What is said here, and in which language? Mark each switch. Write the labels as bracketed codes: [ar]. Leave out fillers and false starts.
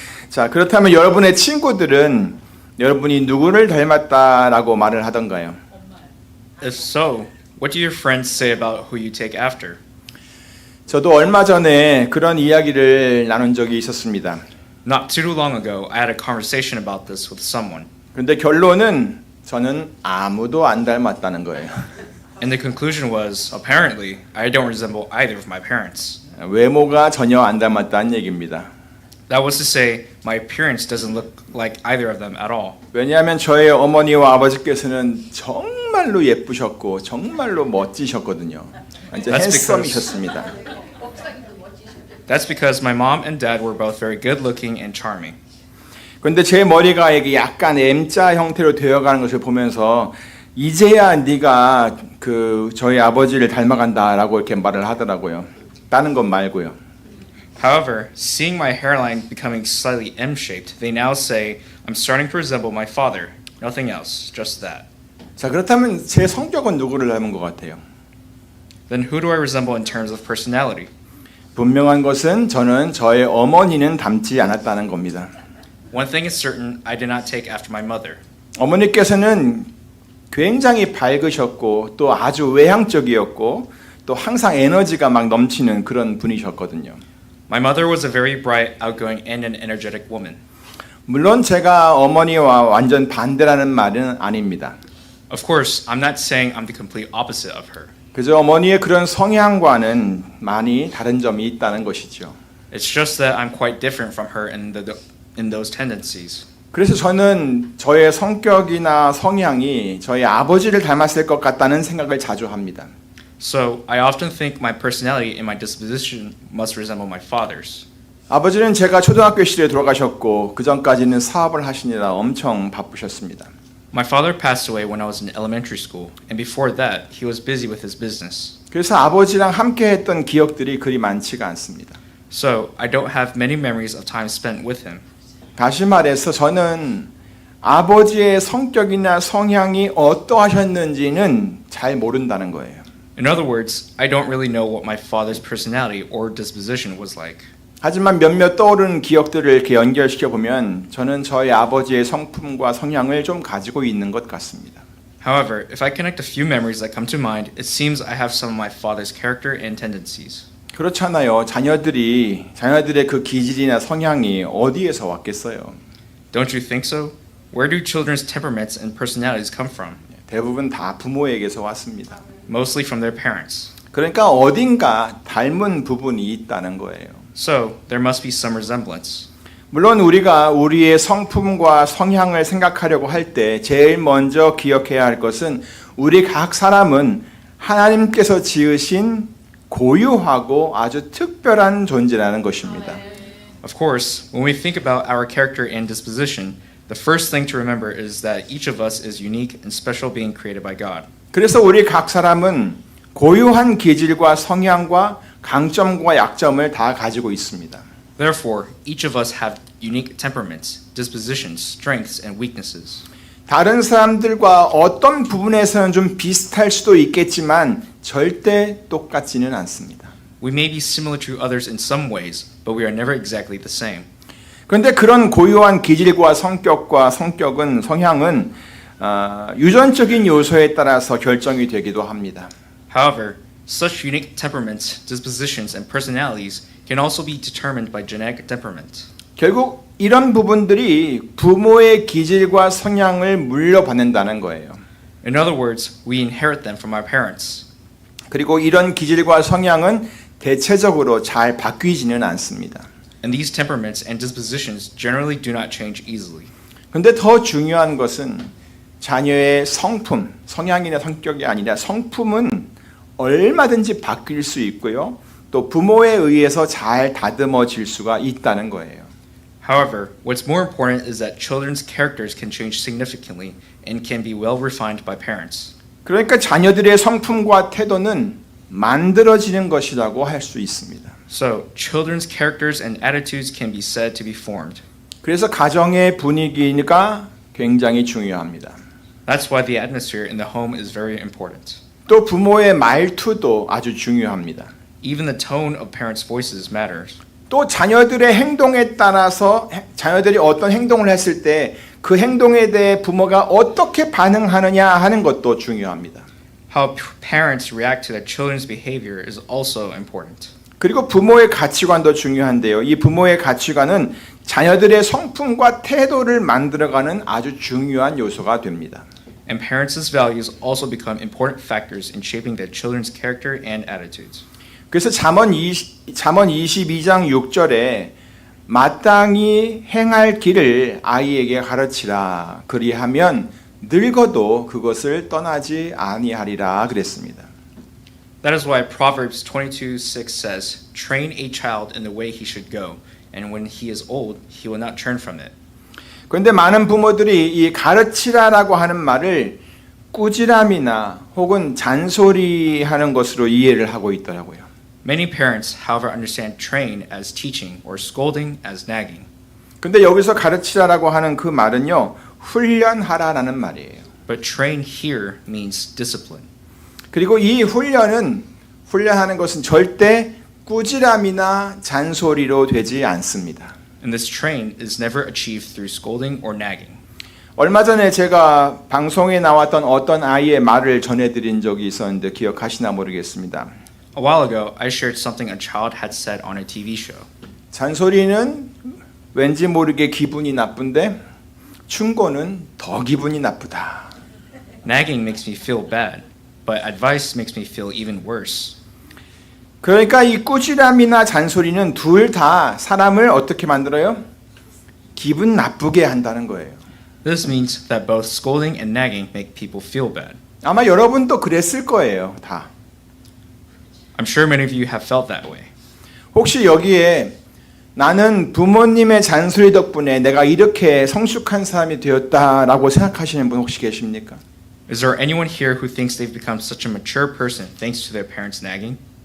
[ko] 자, 그렇다면 여러분의 친구들은 여러분이 누구를 닮았다라고 말을 하던가요? [en] If so, what do your friends say about who you take after? [ko] 저도 얼마 전에 그런 이야기를 나눈 적이 있었습니다. [en] Not too long ago, I had a conversation about this with someone, [ko] 근데 결론은 저는 아무도 안 닮았다는 거예요. [en] and the conclusion was, apparently, I don't resemble either of my parents. [ko] 외모가 전혀 안 닮았다는 얘기입니다. [en] That was to say, my appearance doesn't look like either of them at all. [ko] 왜냐하면 저의 어머니와 아버지께서는 정말로 예쁘셨고 정말로 멋지셨거든요. 완전 [en] That's [ko] 핸섬이셨습니다. [en] That's because my mom and dad were both very good-looking and charming. [ko] 그런데 제 머리가 이게 약간 M자 형태로 되어가는 것을 보면서 이제야 네가 저희 아버지를 닮아간다라고 이렇게 말을 하더라고요. 다른 건 말고요. [en] However, seeing my hairline becoming slightly M-shaped, they now say, I'm starting to resemble my father. Nothing else, just that. [ko] 자, 그렇다면 제 성격은 누구를 닮은 것 같아요? [en] Then who do I resemble in terms of personality? [ko] 분명한 것은 저는 저의 어머니는 닮지 않았다는 겁니다. [en] One thing is certain, I did not take after my mother. [ko] 어머니께서는 굉장히 밝으셨고 또 아주 외향적이었고 또 항상 에너지가 막 넘치는 그런 분이셨거든요. [en] My mother was a very bright, outgoing, and an energetic woman. [ko] 물론 제가 어머니와 완전 반대라는 말은 아닙니다. [en] Of course, I'm not saying I'm the complete opposite of her. [ko] 그저 어머니의 그런 성향과는 많이 다른 점이 있다는 것이죠. [en] It's just that I'm quite different from her in those tendencies. [ko] 그래서 저는 저의 성격이나 성향이 저희 아버지를 닮았을 것 같다는 생각을 자주 합니다. [en] So, I often think my personality and my disposition must resemble my father's. [ko] 아버지는 제가 초등학교 시절에 돌아가셨고 그 전까지는 사업을 하시느라 엄청 바쁘셨습니다. [en] My father passed away when I was in elementary school, and before that, he was busy with his business. [ko] 그래서 아버지랑 함께 했던 기억들이 그리 많지가 않습니다. [en] So, I don't have many memories of time spent with him. [ko] 다시 말해서 저는 아버지의 성격이나 성향이 어떠하셨는지는 잘 모른다는 거예요. [en] In other words, I don't really know what my father's personality or disposition was like. [ko] 하지만 몇몇 떠오르는 기억들을 이렇게 연결시켜 보면 저는 저희 아버지의 성품과 성향을 좀 가지고 있는 것 같습니다. [en] However, if I connect a few memories that come to mind, it seems I have some of my father's character and tendencies. [ko] 그렇잖아요. 자녀들의 그 기질이나 성향이 어디에서 왔겠어요? [en] Don't you think so? Where do children's temperaments and personalities come from? [ko] 대부분 다 부모에게서 왔습니다. [en] Mostly from their parents. [ko] 그러니까 어딘가 닮은 부분이 있다는 거예요. [en] So, there must be some resemblance. [ko] 물론 우리가 우리의 성품과 성향을 생각하려고 할 때 제일 먼저 기억해야 할 것은 우리 각 사람은 하나님께서 지으신 고유하고 아주 특별한 존재라는 것입니다. [en] Of course, when we think about our character and disposition, the first thing to remember is that each of us is unique and special being created by God. [ko] 그래서 우리 각 사람은 고유한 기질과 성향과 강점과 약점을 다 가지고 있습니다. [en] Therefore, each of us have unique temperaments, dispositions, strengths, and weaknesses. [ko] 다른 사람들과 어떤 부분에서는 좀 비슷할 수도 있겠지만 절대 똑같지는 않습니다. [en] We may be similar to others in some ways, but we are never exactly the same. [ko] 그런데 그런 고유한 기질과 성향은 유전적인 요소에 따라서 결정이 되기도 합니다. [en] However, such unique temperaments, dispositions, and personalities can also be determined by genetic temperament. [ko] 결국 이런 부분들이 부모의 기질과 성향을 물려받는다는 거예요. [en] In other words, we inherit them from our parents. [ko] 그리고 이런 기질과 성향은 대체적으로 잘 바뀌지는 않습니다. [en] And these temperaments and dispositions generally do not change easily. [ko] 근데 더 중요한 것은 자녀의 성향이나 성격이 아니라 성품은 얼마든지 바뀔 수 있고요. 또 부모에 의해서 잘 다듬어질 수가 있다는 거예요. [en] However, what's more important is that children's characters can change significantly and can be well refined by parents. [ko] 그러니까 자녀들의 성품과 태도는 만들어지는 것이라고 할 수 있습니다. [en] So, children's characters and attitudes can be said to be formed. [ko] 그래서 가정의 분위기가 굉장히 중요합니다. [en] That's why the atmosphere in the home is very important. [ko] 또 부모의 말투도 아주 중요합니다. [en] Even the tone of parents' voices matters. [ko] 또 자녀들의 행동에 따라서 자녀들이 어떤 행동을 했을 때 그 행동에 대해 부모가 어떻게 반응하느냐 하는 것도 중요합니다. [en] How parents react to their children's behavior is also important. [ko] 그리고 부모의 가치관도 중요한데요. 이 부모의 가치관은 자녀들의 성품과 태도를 만들어가는 아주 중요한 요소가 됩니다. [en] And parents' values also become important factors in shaping their children's character and attitudes. [ko] 그래서 잠언 22장 6절에 마땅히 행할 길을 아이에게 가르치라. 그리하면 늙어도 그것을 떠나지 아니하리라 그랬습니다. [en] That is why Proverbs 22:6 says, "Train a child in the way he should go, and when he is old, he will not turn from it." [ko] 그런데 많은 부모들이 이 가르치라라고 하는 말을 꾸지람이나 혹은 잔소리하는 것으로 이해를 하고 있더라고요. [en] Many parents, however, understand train as teaching or scolding as nagging. [ko] 근데 여기서 가르치라라고 하는 그 말은요, 훈련하라라는 말이에요. [en] But train here means discipline. [ko] 그리고 이 훈련하는 것은 절대 꾸지람이나 잔소리로 되지 않습니다. [en] And this train is never achieved through scolding or nagging. [ko] 얼마 전에 제가 방송에 나왔던 어떤 아이의 말을 전해드린 적이 있었는데 기억하시나 모르겠습니다. [en] A while ago, I shared something a child had said on a TV show. [ko] 잔소리는 왠지 모르게 기분이 나쁜데 충고는 더 기분이 나쁘다. [en] Nagging makes me feel bad, but advice makes me feel even worse. [ko] 그러니까 이 꾸지람이나 잔소리는 둘 다 사람을 어떻게 만들어요? 기분 나쁘게 한다는 거예요. [en] This means that both scolding and nagging make people feel bad. [ko] 아마 여러분도 그랬을 거예요, 다. [en] I'm sure many of you have felt that way. [ko] 혹시 여기에 나는 부모님의 잔소리 덕분에 내가 이렇게 성숙한 사람이 되었다라고 생각하시는 분 혹시 계십니까? [en] Is there anyone here who thinks they've become such a mature person thanks to their parents nagging?